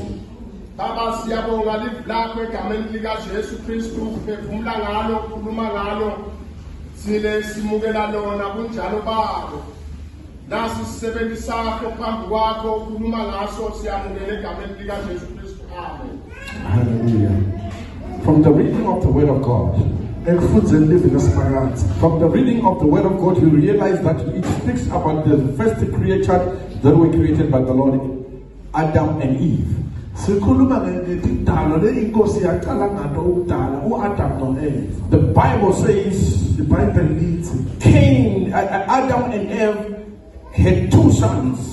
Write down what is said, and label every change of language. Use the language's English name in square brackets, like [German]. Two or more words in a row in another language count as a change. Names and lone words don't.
[Zulu] Baba siyabonga live lakho egameni lika Jesu Kristu uphefumula ngalo ukhuluma ngalo sile simukela lona kunjalo babo. Nasi sisebenzi sakho phambi kwakho ukhuluma ngaso siyamukela egameni lika Jesu Kristu. Amen. Hallelujah. [English] From the reading of the word of God. From the reading of the word of God, you realize that it speaks about the first creature that were created by the Lord, Adam and Eve. The Bible says Cain, Adam and Eve had two sons.